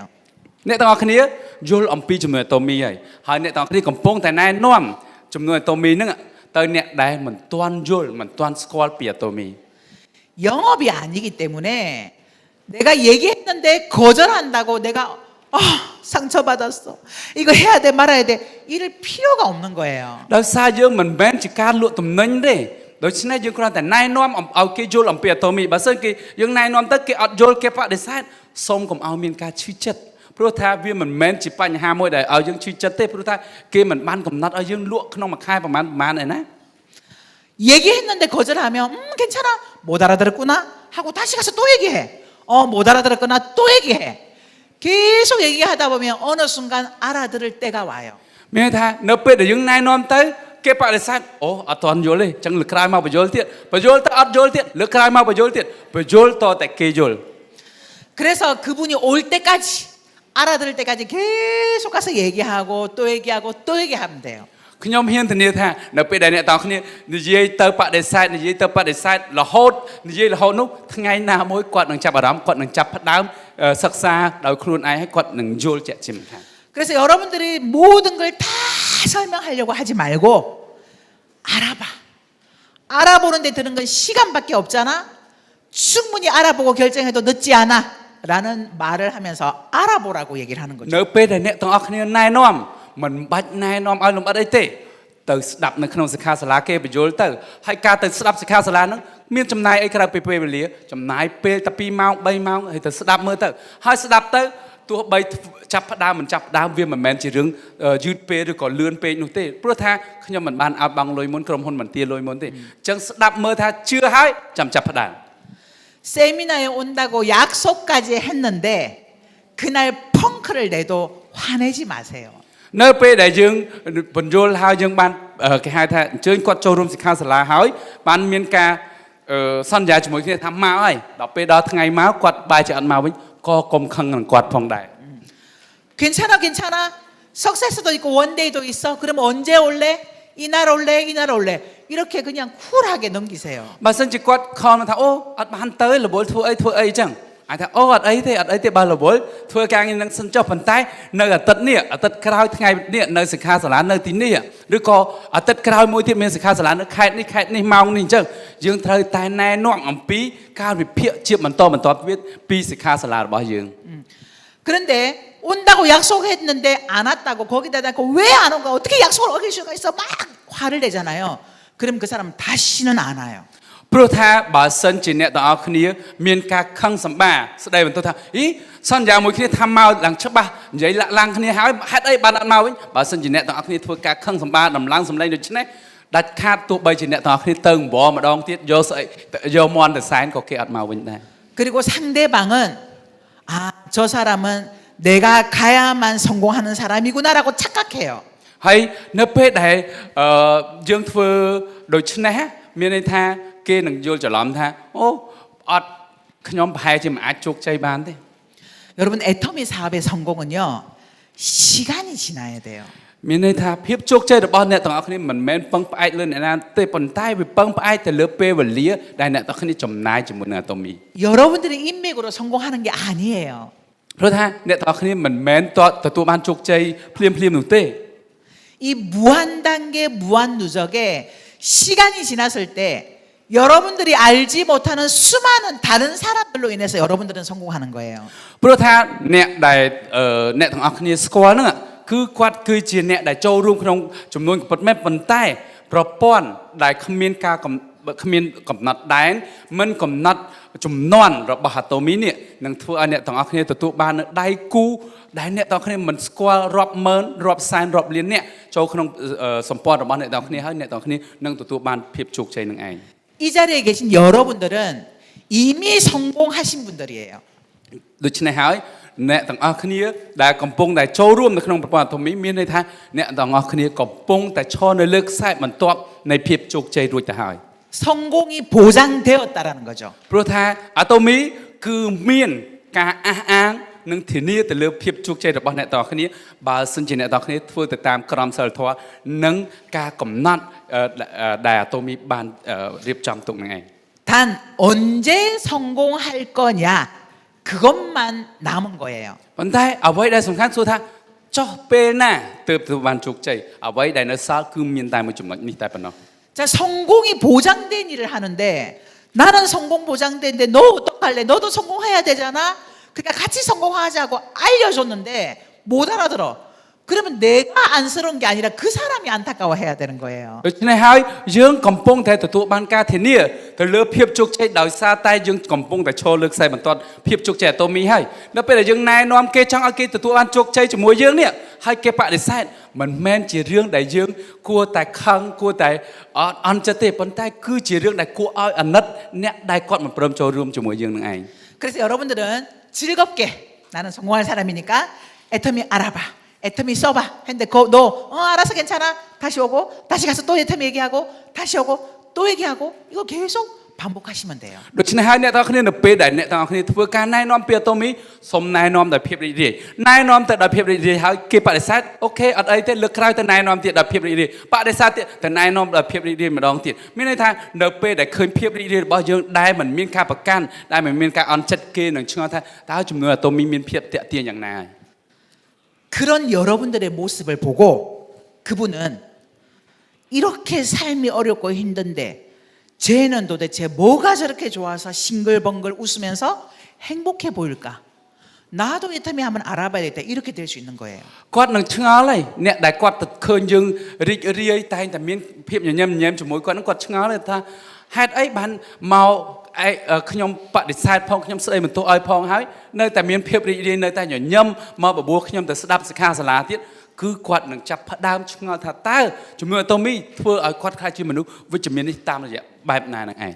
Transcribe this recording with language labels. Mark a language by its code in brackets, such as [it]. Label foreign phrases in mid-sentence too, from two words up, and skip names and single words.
[km] អ្នកទាំងអស់គ្នាយល់អំពីជំនួយអាតូមីហើយអ្នកទាំងអស់គ្នាកំពុងតែណែនាំជំនួយអាតូមីហ្នឹងទៅអ្នកដែលមិនទាន់យល់មិនទាន់ស្គាល់ពីអាតូមី [ko] 영업이 아니기 때문에 내가 얘기했는데 거절한다고 내가 상처받았어. 이거 해야 돼 말아야 돼. 이럴 필요가 없는 거예요. [km] ដោយសារយើងមិនមែនជាការលក់ទំនិញទេដូច្នេះយើងគ្រាន់តែណែនាំឲ្យគេយល់អំពីអាតូមីបើសិនគេយើងណែនាំទៅគេអត់យល់គេបដិសេធសូមកុំឲ្យមានការឈឺចិត្តព្រោះថាវាមិនមែនជាបញ្ហាមួយដែលឲ្យយើងឈឺចិត្តទេព្រោះថាគេមិនបានកំណត់ឲ្យយើងលក់ក្នុងមួយខែប្រហែលឯណា [ko] 얘기했는데 거절하면 괜찮아 못 알아들었구나 하고 다시 가서 또 얘기해. 못 알아들었구나 또 얘기해. 계속 얘기하다 보면 어느 순간 알아들을 때가 와요. [km] មានន័យថានៅពេលដែលយើងណែនាំទៅគេបដិសេធអូអត់ទាន់យល់ទេអញ្ចឹងលើកក្រោយមកបញ្យល់ទៀតបញ្យល់ទៅអត់យល់ទៀតលើកក្រោយមកបញ្យល់ទៀតបញ្យល់តតែគេយល់ [ko] 그래서 그분이 올 때까지 알아들을 때까지 계속 가서 얘기하고 또 얘기하고 또 얘기하면 돼요. [km] ខ្ញុំហ៊ានធានាថានៅពេលដែលអ្នកទាំងគ្នានិយាយទៅបដិសេធនិយាយទៅបដិសេធរហូតនិយាយរហូតនោះថ្ងៃណាមួយគាត់នឹងចាប់អារម្មណ៍គាត់នឹងចាប់ផ្ដើមសិក្សាដោយខ្លួនឯងហើយគាត់នឹងយល់ជាក់ជាមិនខាន [ko] 그래서 여러분들이 모든 걸 다 설명하려고 하지 말고 알아봐. 알아보는 데 드는 건 시간밖에 없잖아. 충분히 알아보고 결정해도 늦지 않아. 라는 말을 하면서 알아보라고 얘기를 하는 거죠. [km] នៅពេលដែលអ្នកទាំងអស់គ្នាណែនាំមិនបាច់ណែនាំឲ្យលំអិតអីទេទៅស្ដាប់នៅក្នុងសិក្ខាសាលាគេបញ្យល់ទៅហើយការទៅស្ដាប់សិក្ខាសាលាហ្នឹងមានចំណាយអីក្រៅពីពេលវេលាចំណាយពេលតែ2ម៉ោង3ម៉ោងហើយទៅស្ដាប់មើលទៅហើយស្ដាប់ទៅទោះបីចាប់ផ្ដើមមិនចាប់ផ្ដើមវាមិនមែនជារឿងយឺតពេលឬក៏លឿនពេកនោះទេព្រោះថាខ្ញុំមិនបានឲ្យបង់លុយមុនក្រុមហ៊ុនមិនទាលុយមុនទេអញ្ចឹងស្ដាប់មើលថាជឿហើយចាំចាប់ផ្ដើម [ko] 세미나에 온다고 약속까지 했는데 그날 펑크를 내도 화내지 마세요. [km] នៅពេលដែលយើងបញ្យល់ហើយយើងបានគេហៅថាអញ្ជើញគាត់ចូលរួមសិក្ខាសាលាហើយបានមានការសន្យាជាមួយគ្នាថាមកហើយដល់ពេលដល់ថ្ងៃមកគាត់បែរជាអត់មកវិញក៏កុំខឹងនឹងគាត់ផងដែរ [ko] 괜찮아 괜찮아. 석세스도 있고 원데이도 있어. 그럼 언제 올래? 이날 올래? 이날 올래? 이렇게 그냥 쿨하게 넘기세요. [km] បើសិនជាគាត់ខំថាអូអត់បានទៅរវល់ធ្វើអីអញ្ចឹងអាចថាអូអត់អីទេបើរវល់ធ្វើការងារនឹងសិនចុះប៉ុន្តែនៅអាទិត្យនេះអាទិត្យក្រោយថ្ងៃនេះនៅសិក្ខាសាលានៅទីនេះឬក៏អាទិត្យក្រោយមួយទៀតមានសិក្ខាសាលានៅខេត្តនេះម៉ោងនេះអញ្ចឹងយើងត្រូវតែណែនាំអំពីការវិភាគជាបន្តទៀតពីសិក្ខាសាលារបស់យើង [ko] 그런데 온다고 약속했는데 안 왔다고 거기다 대고 왜 안 온가 어떻게 약속을 어길 수가 있어 막 화를 내잖아요. 그럼 그 사람은 다시는 안 와요. [km] ព្រោះថាបើសិនជាអ្នកទាំងអស់គ្នាមានការខឹងសម្បាស្ដីបន្ទោសថាអីសន្យាមួយគ្នាថាមកឡើងច្បាស់និយាយលាក់ឡើងគ្នាហើយហេតុអីបានអត់មកវិញបើសិនជាអ្នកទាំងអស់គ្នាធ្វើការខឹងសម្បាដំឡើងសម្លេងដូច្នេះដាច់ខាតទោះបីជាអ្នកទាំងអស់គ្នាទៅអង្វរម្ដងទៀតយកស្អីយកមន់ទៅសែនក៏គេអត់មកវិញដែរ [ko] 그리고 상대방은 아, 저 사람은 내가 가야만 성공하는 사람이구나라고 착각해요. [km] ហើយនៅពេលដែលយើងធ្វើដូច្នេះមានន័យថាគេនឹងយល់ច្រឡំថាអូអត់ខ្ញុំប្រហែលជាមិនអាចជោគជ័យបានទេ [ko] 여러분 애터미 사업의 성공은요 시간이 지나야 돼요. [km] មានន័យថាភាពជោគជ័យរបស់អ្នកទាំងអស់គ្នាមិនមែនពឹងផ្អែកលើអ្នកណាទេប៉ុន្តែវាពឹងផ្អែកទៅលើពេលវេលាដែលអ្នកទាំងអស់គ្នាចំណាយជាមួយនឹងអាតូមី [ko] 여러분들의 인맥으로 성공하는 게 아니에요. [km] ព្រោះថាអ្នកទាំងអស់គ្នាមិនមែនទទួលបានជោគជ័យភ្លាមនោះទេ [ko] 이 무한 단계 무한 누적에 시간이 지났을 때 여러분들이 알지 못하는 수많은 다른 사람들로 인해서 여러분들은 성공하는 거예요. [km] ព្រោះថាអ្នកដែលអ្នកទាំងអស់គ្នាស្គាល់ហ្នឹងគឺគាត់គឺជាអ្នកដែលចូលរួមក្នុងចំនួនពិតមែនប៉ុន្តែប្រព័ន្ធដែលគ្មានកំណត់ដែនមិនកំណត់ចំនួនរបស់អាតូមីនេះនឹងធ្វើឲ្យអ្នកទាំងអស់គ្នាទទួលបាននៅដៃគូដែលអ្នកទាំងអស់គ្នាមិនស្គាល់រាប់ម៉ឺនរាប់សែនរាប់លានអ្នកចូលក្នុងសម្ព័ន្ធរបស់អ្នកទាំងអស់គ្នាហើយអ្នកទាំងអស់គ្នានឹងទទួលបានភាពជោគជ័យនឹងឯង [ko] 이 자리에 계신 여러분들은 이미 성공하신 분들이에요. [km] ដូច្នេះហើយអ្នកទាំងអស់គ្នាដែលកំពុងតែចូលរួមនៅក្នុងប្រព័ន្ធអាតូមីមានន័យថាអ្នកទាំងអស់គ្នាកំពុងតែឈរនៅលើខ្សែបន្ទាត់នៃភាពជោគជ័យរួចទៅហើយ [ko] 성공이 보장되었다라는 거죠. [km] ព្រោះថាអាតូមីគឺមានការអះអាងនិងធានាទៅលើភាពជោគជ័យរបស់អ្នកទាំងអស់គ្នាបើសិនជាអ្នកទាំងអស់គ្នាធ្វើទៅតាមក្រមសីលធម៌និងការកំណត់ដែលអាតូមីបានរៀបចំទុកនឹងឯង [ko] 단 언제 성공할 거냐 그것만 남은 거예요. [km] ប៉ុន្តែអ្វីដែលសំខាន់គឺថាចុះពេលណាទើបទទួលបានជោគជ័យអ្វីដែលនៅសល់គឺមានតែមួយចំណុចនេះតែប៉ុណ្ណោះ [ko] 자, 성공이 보장된 일을 하는데 나는 성공 보장된데 너 어떡할래? 너도 성공해야 되잖아. 그러니까 같이 성공하자고 알려줬는데 못 알아들어. 그러면 내가 안쓰러운 게 아니라 그 사람이 안타까워해야 되는 거예요. [km] ដូច្នេះហើយយើងកំពុងតែទទួលបានការធានាទៅលើភាពជោគជ័យដោយសារតែយើងកំពុងតែឈរលើខ្សែបន្ទាត់ភាពជោគជ័យអាតូមីហើយនៅពេលដែលយើងណែនាំគេចង់ឲ្យគេទទួលបានជោគជ័យជាមួយយើងនេះហើយគេបដិសេធមិនមែនជារឿងដែលយើងគួរតែខឹងគួរតែអន់ចិត្តទេប៉ុន្តែគឺជារឿងដែលគួរឲ្យអាណិតអ្នកដែលគាត់មិនព្រមចូលរួមជាមួយយើងនឹងឯង [ko] 그래서 여러분들은 즐겁게 나는 성공할 사람이니까 애터미 알아봐. 애터미 써봐. 했는데 너 알아서 괜찮아. 다시 오고 다시 가서 또 애터미 얘기하고 다시 오고 또 얘기하고 이거 계속 반복하시면 돼요. [km] ដូច្នេះហើយអ្នកទាំងអស់គ្នានៅពេលដែលអ្នកទាំងអស់គ្នាធ្វើការណែនាំពីអាតូមីសូមណែនាំដោយភាពរីករាយណែនាំទៅដោយភាពរីករាយហើយគេបដិសេធអូខេអត់អីទេលើកក្រោយទៅណែនាំទៀតដោយភាពរីករាយបដិសេធទៀតទៅណែនាំដោយភាពរីករាយម្ដងទៀតមានន័យថានៅពេលដែលឃើញភាពរីករាយរបស់យើងដែលមិនមានការប្រកាន់ដែលមិនមានការអន់ចិត្តគេនឹងឆ្ងល់ថាតើចំនួនអាតូមីមានភាពតាក់ទាញយ៉ាងណា [ko] 그런 여러분들의 모습을 보고 그분은 이렇게 삶이 어렵고 힘든데 쟤는 도대체 뭐가 저렇게 좋아서 싱글벙글 웃으면서 행복해 보일까? 나도 애터미 한번 알아봐야 되겠다. 이렇게 될 수 있는 거예요. [km] គាត់នឹងឆ្ងល់ហើយអ្នកដែលគាត់ទៅឃើញយើងរីករាយតែងតែមានភាពញញឹមញញែមជាមួយគាត់នឹងគាត់ឆ្ងល់ថាហេតុអីបានមកខ្ញុំបដិសេធផងខ្ញុំស្ដីបន្ទោសឲ្យផងហើយនៅតែមានភាពរីករាយនៅតែញញឹមមកបបួលខ្ញុំទៅស្ដាប់សិក្ខាសាលាទៀតគឺគាត់នឹងចាប់ផ្ដើមឆ្ងល់ថាតើជំនឿអាតូមីធ្វើឲ្យគាត់ខ្លាចជាមនុស្សវិជ្ជមាននេះតាមរយៈបែបណានឹងឯង